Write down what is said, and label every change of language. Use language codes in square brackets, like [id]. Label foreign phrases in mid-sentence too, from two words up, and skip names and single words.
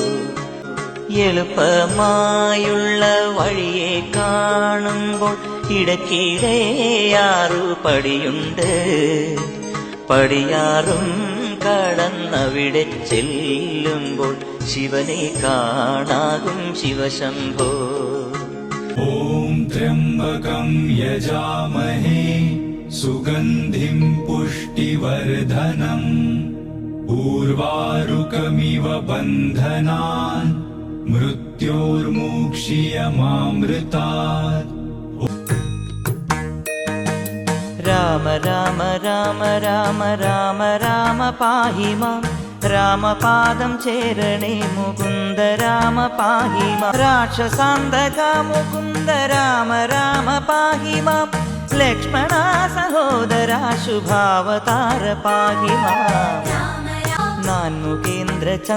[ml] എളുപ്പമായുള്ള വഴിയെ കാണുമ്പോൾ ഇടയ്ക്കിടെയാറു പടിയുണ്ട് പടിയാറും കടന്നവിടെ ചെല്ലുമ്പോൾ ശിവനെ കാണാകും ശിവശംഭോ [sa] ॐ त्र्यम्बकं यजामहे सुगन्धिं पुष्टिवर्धनम् उर्वारुकमिव बन्धनान् मृत्योर्मुक्षीयमामृतात् രാമ രാമ രാമ രാമ രാമ രാമ പാഹി മാം രാമപാദം ചേരണേ മുകുന്ദ രാമ പാഹി മാം രാക്ഷസാന്തക മുകുന്ദ രാമ രാമ പാഹി മാം ലക്ഷ്മണ സഹോദര ശുഭാവതാര പാഹി മാം നാൻമുഖേന്ദ്ര